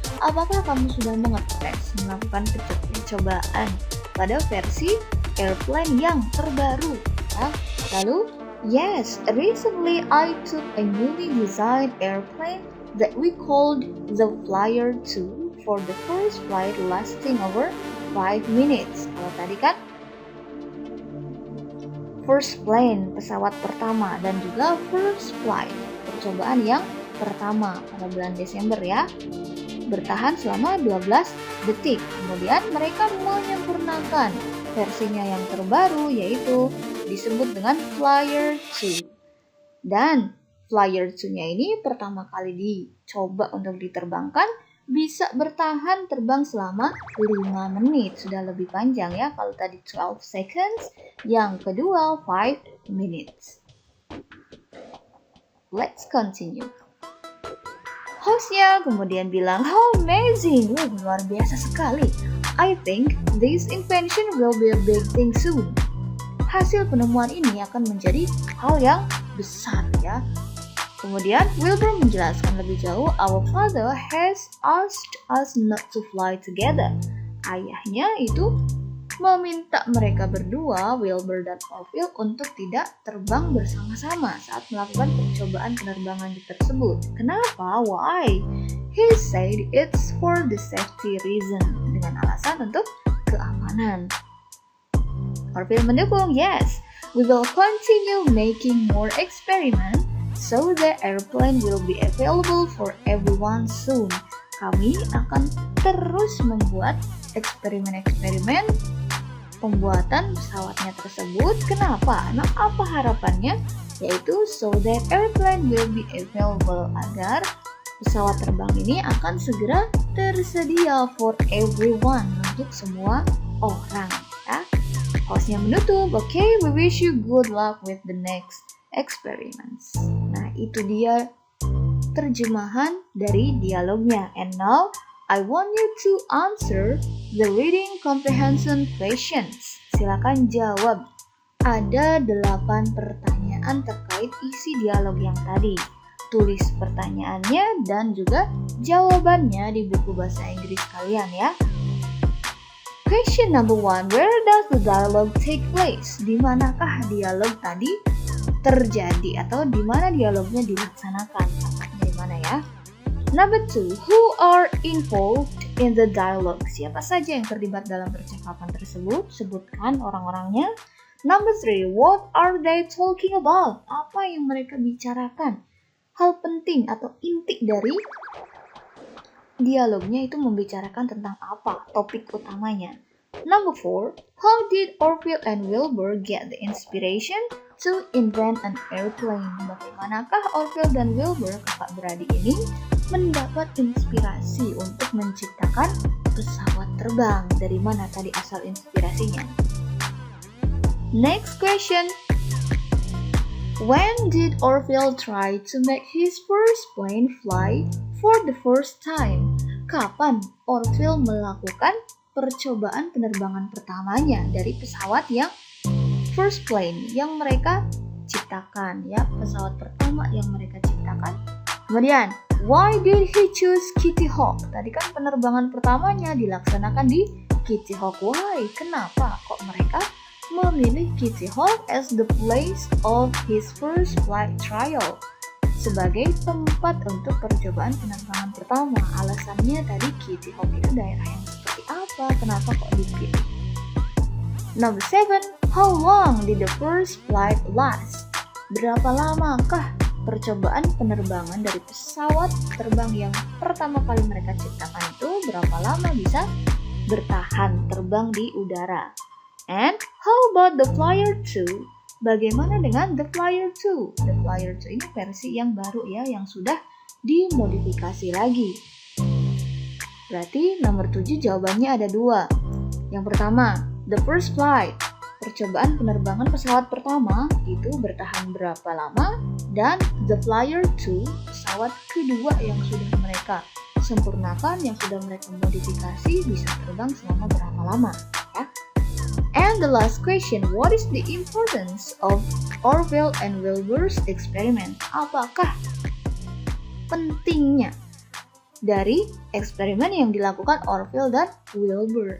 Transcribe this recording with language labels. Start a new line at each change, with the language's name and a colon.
Indonesian: Apakah kamu sudah melakukan percobaan pada versi airplane yang terbaru? Ya? Lalu,
English: yes, recently I took a newly designed airplane that we called the Flyer 2 for the first flight lasting over 5 minutes.
Indonesian: Kalau tadi kan
English: first plane,
Indonesian: pesawat pertama, dan juga
English: first flight,
Indonesian: percobaan yang pertama pada bulan Desember ya. Bertahan selama 12 detik. Kemudian mereka menyempurnakan versinya yang terbaru, yaitu disebut dengan Flyer 2. Dan Flyer 2-nya ini pertama kali dicoba untuk diterbangkan bisa bertahan terbang selama 5 menit. Sudah lebih panjang ya, kalau tadi
English: 12 seconds,
Indonesian: yang kedua
English: 5 minutes. Let's continue.
Indonesian: Hostnya kemudian bilang,
English: how amazing,
Indonesian: luar biasa sekali.
English: I think this invention will be a big thing soon.
Indonesian: Hasil penemuan ini akan menjadi hal yang besar ya. Kemudian Wilbur menjelaskan lebih jauh,
English: our father has asked us not to fly together.
Indonesian: Ayahnya itu meminta mereka berdua, Wilbur dan Orville, untuk tidak terbang bersama-sama saat melakukan percobaan penerbangan tersebut. Kenapa?
English: Why? He said it's for the safety reason.
Indonesian: Dengan alasan untuk keamanan. Orville mendukung,
English: yes, we will continue making more experiments so the airplane will be available for everyone soon.
Indonesian: Kami akan terus membuat eksperimen-eksperimen pembuatan pesawatnya tersebut. Kenapa? Nah, apa harapannya? Yaitu
English: so that airplane will be available,
Indonesian: agar pesawat terbang ini akan segera tersedia
English: for everyone,
Indonesian: untuk semua orang ya. Hostnya menutup,
English: okay, we wish you good luck with the next experiments.
Indonesian: Nah, itu dia terjemahan dari dialognya.
English: And now I want you to answer the reading comprehension questions.
Indonesian: Silakan jawab. Ada 8 pertanyaan terkait isi dialog yang tadi. Tulis pertanyaannya dan juga jawabannya di buku bahasa Inggris kalian ya.
English: Question number 1. Where does the dialogue take place?
Indonesian: Di manakah dialog tadi terjadi atau di mana dialognya dilaksanakan? Tempatnya di mana ya?
English: Number 2, who are involved in the dialogue?
Indonesian: Siapa saja yang terlibat dalam percakapan tersebut? Sebutkan orang-orangnya.
English: Number 3, what are they talking about?
Indonesian: Apa yang mereka bicarakan? Hal penting atau inti dari dialognya itu membicarakan tentang apa? Topik utamanya.
English: Number 4, how did Orville and Wilbur get the inspiration to invent an airplane?
Indonesian: Bagaimanakah Orville dan Wilbur, kakak beradik ini, mendapat inspirasi untuk menciptakan pesawat terbang? Dari mana tadi asal inspirasinya?
English: Next question. When did Orville try to make his first plane fly for the first time?
Indonesian: Kapan Orville melakukan percobaan penerbangan pertamanya dari pesawat yang
English: first plane
Indonesian: yang mereka ciptakan ya, pesawat pertama yang mereka ciptakan. Kemudian,
English: why did he choose Kitty Hawk?
Indonesian: Tadi kan penerbangan pertamanya dilaksanakan di Kitty Hawk.
English: Why?
Indonesian: Kenapa kok mereka memilih Kitty Hawk
English: as the place of his first flight trial?
Indonesian: Sebagai tempat untuk percobaan penerbangan pertama. Alasannya tadi Kitty Hawk itu daerah yang seperti apa? Kenapa kok dipilih?
English: Number 7, how long did the first flight last?
Indonesian: Berapa lamakah percobaan penerbangan dari pesawat terbang yang pertama kali mereka ciptakan itu? Berapa lama bisa bertahan terbang di udara?
English: And how about the Flyer 2?
Indonesian: Bagaimana dengan
English: the Flyer 2?
Indonesian: The Flyer 2 ini versi yang baru ya, yang sudah dimodifikasi lagi. Berarti nomor 7 jawabannya ada 2. Yang pertama,
English: the first flight.
Indonesian: Percobaan penerbangan pesawat pertama itu bertahan berapa lama, dan the flyer 2, pesawat kedua yang sudah mereka sempurnakan, yang sudah mereka modifikasi, bisa terbang selama berapa lama, ya.
English: And the last question, what is the importance of Orville and Wilbur's experiment?
Indonesian: Apakah pentingnya dari eksperimen yang dilakukan Orville dan Wilbur?